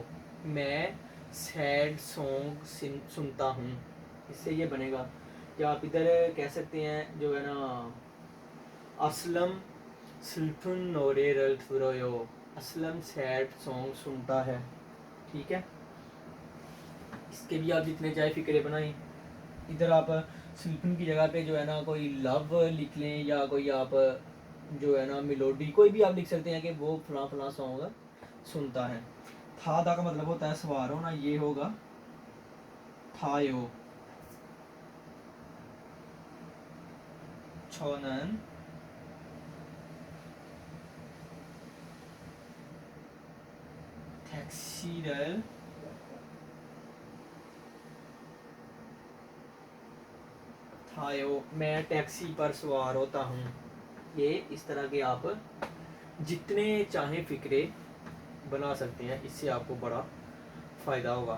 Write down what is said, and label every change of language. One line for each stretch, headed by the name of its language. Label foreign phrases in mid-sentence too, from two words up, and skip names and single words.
Hindi: मैं सैड सॉन्ग सुनता हूँ। इससे ये बनेगा, या आप इधर कह सकते हैं जो है ना, असलम
Korean: 슬픈 노래를 들어요।
Hindi: असलम सैड सॉन्ग सुनता है, ठीक है। इसके भी आप जितने चाहे फिक्रे बनाएं। इधर आप सिल्फन की जगह पे जो है ना कोई लव लिख लें, या कोई आप जो है ना मेलोडी कोई भी आप लिख सकते हैं कि वो फला फला सॉन्ग सुनता है। था दा का मतलब होता है सवार होना, ये होगा थायो।
Korean: 저는 택시를 타요,
Hindi: मैं टैक्सी पर सवार होता हूँ। ये इस तरह के आप जितने चाहे फिक्रे बना सकते हैं, इससे आपको बड़ा फ़ायदा होगा।